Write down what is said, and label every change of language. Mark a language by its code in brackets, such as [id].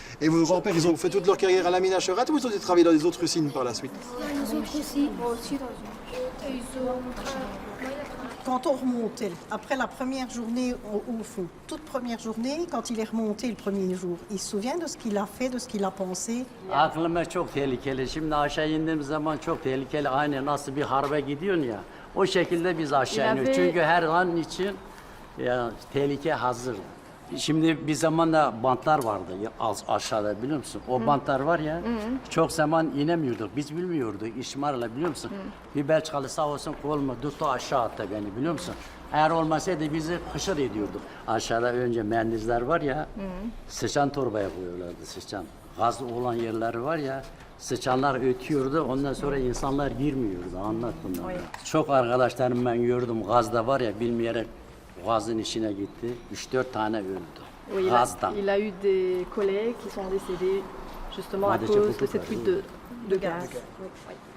[fr] Et vos grands-pères, ils ont fait toute leur carrière à la mine à Cherat ou ils ont été travailler dans les autres usines par la suite? Les autres aussi. Quand on remontait, après la première journée au fond, toute première journée, quand il est remonté le premier jour, il se souvient de ce qu'il a fait, de ce qu'il a pensé? [tr] Aklıma çok tehlikeli. Şimdi aşağı indiğimiz zaman çok tehlikeli. Aynı nasıl bir harbe gidiyorsun ya. O şekilde biz aşağı iniyoruz. Çünkü her an için ya, tehlike hazır. Şimdi bir zamanda bantlar vardı aşağıda, biliyor musun? O bantlar var ya, çok zaman inemiyorduk. Biz bilmiyorduk İşmar'la, biliyor musun? Bir Belçikalı sağ olsun koluma tuttu, aşağı attı beni, biliyor musun? Eğer olmasaydı bizi hışır ediyorduk. Aşağıda önce mühendisler var ya, sıçan torbaya koyuyorlardı, sıçan. Gaz olan yerleri var ya, sıçanlar ötüyordu, ondan sonra insanlar girmiyordu. Anlat bunları. Çok arkadaşlarım ben gördüm, gazda var ya, bilmeyerek gazın içine gitti. 3-4 tane öldü. [fr] Oui, [tr] Gazdan. [fr] il a eu des collègues qui sont décédés justement à cause de cette fuite de gaz. Oui.